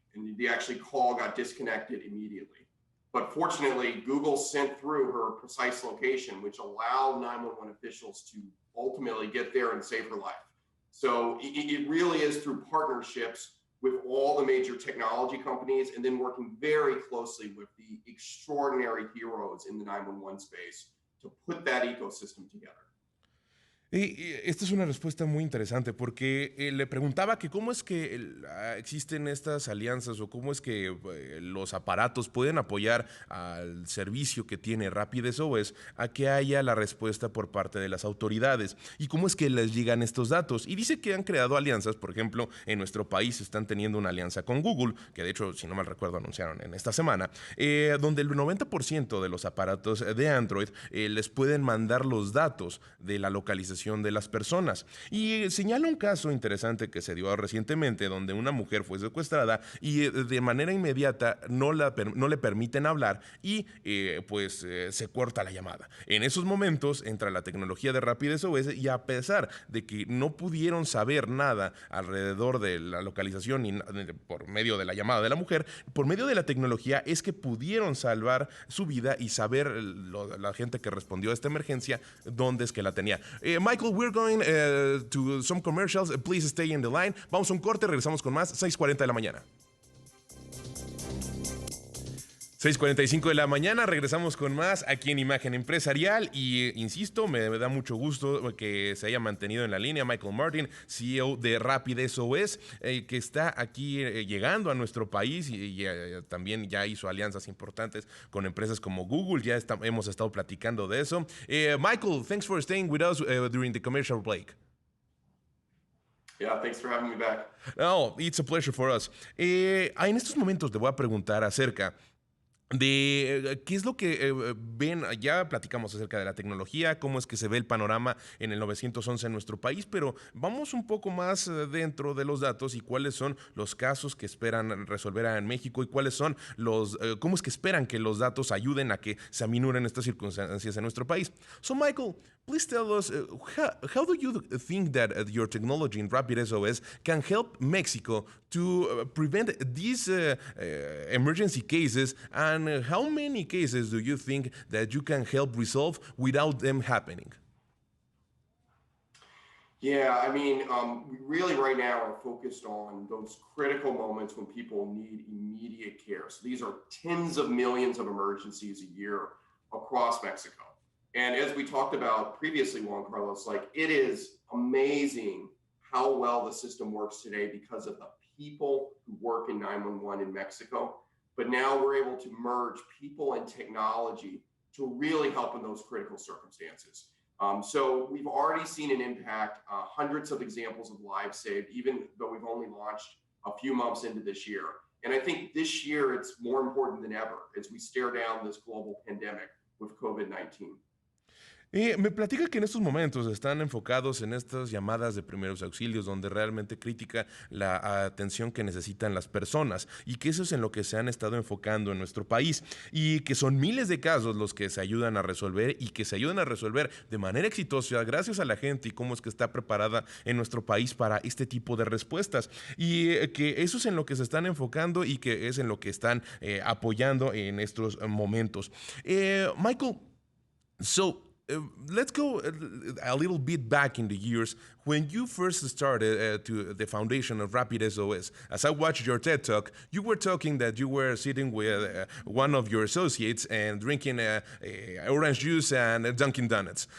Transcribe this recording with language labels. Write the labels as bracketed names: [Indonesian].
[English] And the actually call got disconnected immediately. But fortunately, Google sent through her precise location, which allowed 911 officials to ultimately get there and save her life. So it really is through partnerships with all the major technology companies and then working very closely with the extraordinary heroes in the 911 space to put that ecosystem together. [Spanish] Esta es una respuesta muy interesante porque le preguntaba que cómo es que existen estas alianzas o cómo es que los aparatos pueden apoyar al servicio que tiene RapidSOS a que haya la respuesta por parte de las autoridades y cómo es que les llegan estos datos. Y dice que han creado alianzas, por ejemplo, en nuestro país están teniendo una alianza con Google, que de hecho, si no mal recuerdo, anunciaron en esta semana, donde el 90% de los aparatos de Android les pueden mandar los datos de la localización de las personas. Y señala un caso interesante que se dio recientemente donde una mujer fue secuestrada y de manera inmediata no le permiten hablar y se corta la llamada. En esos momentos entra la tecnología de RapidSOS y a pesar de que no pudieron saber nada alrededor de la localización por medio de la llamada de la mujer, por medio de la tecnología es que pudieron salvar su vida y saber la gente que respondió a esta emergencia dónde es que la tenía. [English] Michael, we're going to some commercials. Please stay in the line. [Spanish] Vamos a un corte, regresamos con más. 6:40 de la mañana. 6:45 de la mañana, regresamos con más aquí en Imagen Empresarial y insisto, me da mucho gusto que se haya mantenido en la línea Michael Martin, CEO de RapidSOS, que está aquí llegando a nuestro país y también ya hizo alianzas importantes con empresas como Google, hemos estado platicando de eso. [English] Michael, thanks for staying with us during the commercial break. Yeah, thanks for having me back. No, it's a pleasure for us. [Spanish] En estos momentos te voy a preguntar acerca de qué es lo que ven, ya platicamos acerca de la tecnología, cómo es que se ve el panorama en el 911 en nuestro país, pero vamos un poco más dentro de los datos y cuáles son los casos que esperan resolver en México y cuáles son cómo es que esperan que los datos ayuden a que se aminoren estas circunstancias en nuestro país. [English] So Michael, please tell us, how do you think that your technology in RapidSOS can help Mexico to prevent these emergency cases, and how many cases do you think that you can help resolve without them happening? Yeah, I mean, we really right now are focused on those critical moments when people need immediate care. So these are tens of millions of emergencies a year across Mexico. And as we talked about previously, Juan Carlos, like it is amazing how well the system works today because of the people who work in 911 in Mexico. But now we're able to merge people and technology to really help in those critical circumstances. So we've already seen an impact, hundreds of examples of lives saved, even though we've only launched a few months into this year. And I think this year it's more important than ever as we stare down this global pandemic with COVID-19. [Spanish] Me platica que en estos momentos están enfocados en estas llamadas de primeros auxilios, donde realmente critica la atención que necesitan las personas y que eso es en lo que se han estado enfocando en nuestro país y que son miles de casos los que se ayudan a resolver y que se ayudan a resolver de manera exitosa gracias a la gente y cómo es que está preparada en nuestro país para este tipo de respuestas y que eso es en lo que se están enfocando y que es en lo que están apoyando en estos momentos. [English] Michael, so let's go a little bit back in the years when you first started to the foundation of RapidSOS. As I watched your TED Talk, you were talking that you were sitting with one of your associates and drinking orange juice and Dunkin' Donuts.